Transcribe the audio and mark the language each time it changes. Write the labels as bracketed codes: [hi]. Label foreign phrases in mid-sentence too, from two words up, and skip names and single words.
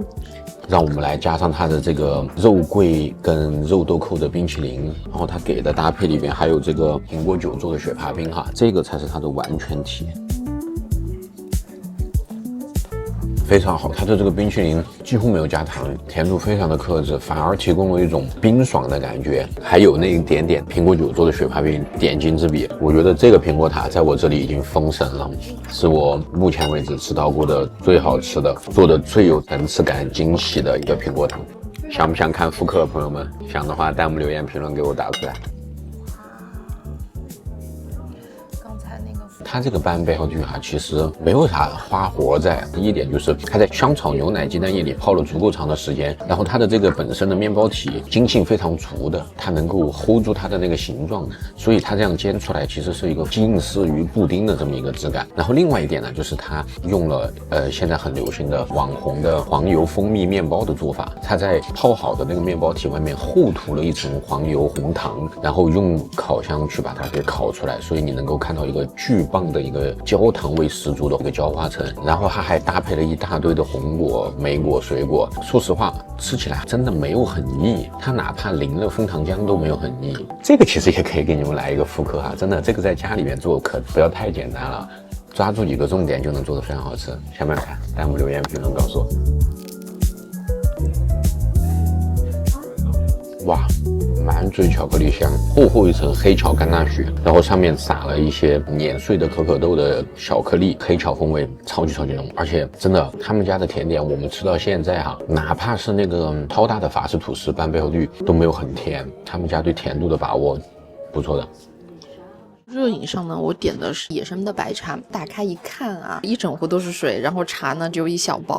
[zh] 讓我們來加上它的這個肉桂跟肉豆蔻的冰淇淋，然後它給的搭配裡邊還有這個蘋果酒做的雪帕冰哈，這個才是它的完全體。非常好。它的这個冰淇淋幾乎沒有加糖，甜度非常的克制，反而提供了一種冰爽的感覺，還有那一點點蘋果酒做的雪帕餅點睛之筆。我覺得這個蘋果塔在我這裡已經封神了，是我目前為止吃到過的最好吃的，做的最有層次感、驚喜的一個蘋果塔。想不想看復刻，朋友們？想的話，彈幕留言評論給我打出來。它這個半背後綠啊，其實沒有啥花活在。第一點就是它在香草牛奶雞蛋液裡泡了足夠長的時間，然後它的這個本身的麵包體筋性非常足的，它能夠 hold 住它的那個形狀，所以它這樣煎出來其實是一個近似於布丁的這麼一個質感。然後另外一點呢，就是它用了現在很流行的網紅的黃油蜂蜜麵包的做法，它在泡好的那個麵包體外面厚塗了一層黃油紅糖，然後用烤箱去把它給烤出來，所以你能夠看到一個巨棒的一個焦糖味十足的一個焦花層，然後它還搭配了一大堆的紅果、莓果、水果。說實話，吃起來真的沒有很膩，它哪怕淋了楓糖漿都沒有很膩。這個其實也可以給你們來一個復刻哈，真的，這個在家裡面做可不要太簡單了，抓住幾個重點就能做得非常好吃。下面看彈幕留言評論告訴我。哇，滿嘴巧克力香，厚厚一層黑巧甘納雪，然後上面撒了一些碾碎的可可豆的小顆粒，黑巧風味超級濃，而且真的他們家的甜點我們吃到現在哈，哪怕是那個超大的法式吐司半背後綠都沒有很甜，他們家對甜度的把握不錯的。熱飲上呢，我點的是野生的白茶，打開一看啊，一整壺都是水，然後茶呢只有一小包。